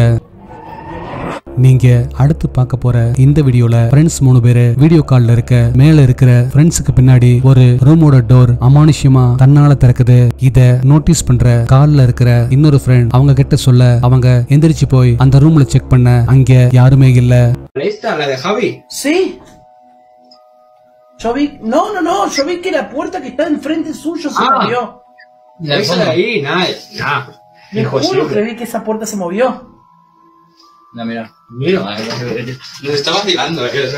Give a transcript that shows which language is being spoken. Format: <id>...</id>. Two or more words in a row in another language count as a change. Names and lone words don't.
<ta>நீங்க அடுத்து பார்க்க போற இந்த வீடியோல ஃப்ரெண்ட்ஸ் 3 பேரு</ta> <en>video call</en> <ta>இருக்க மேல இருக்கிற ஃப்ரெண்ட்ஸுக்கு பின்னாடி ஒரு</ta> <en>room door</en> <ta>அமானுஷ்யமா தன்னால திறக்குது. இத நோட்டீஸ் பண்ற கால்ல இருக்கிற இன்னொரு ஃப்ரெண்ட் அவங்க கிட்ட சொல்ல அவங்க எந்திரிச்சு போய் அந்த ரூம்ல செக் பண்ண அங்க யாருமே இல்ல.</ta> <es>¿Esta la de Javi? Sí. Yo vi, no, yo vi que la puerta que está enfrente suyo se movió. Esa de ahí, nada. Le juro que vi que esa puerta se movió. No, mira, nos está vacilando, o sea.</es>